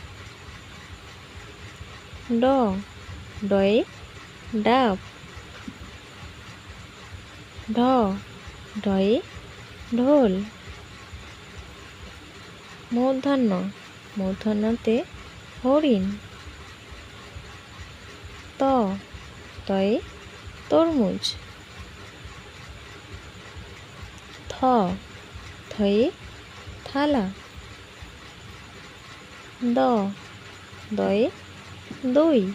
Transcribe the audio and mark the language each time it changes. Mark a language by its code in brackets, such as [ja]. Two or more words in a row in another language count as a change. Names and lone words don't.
[bn] ড, ডয়ে ডাব। ঢ, ঢয়ে ঢোল। মূর্ধন্য, মূর্ধন্যতে হরিণ। ত, তয়ে তরমুজ। থ, থয়ে থালা। দ, দয়ে দই।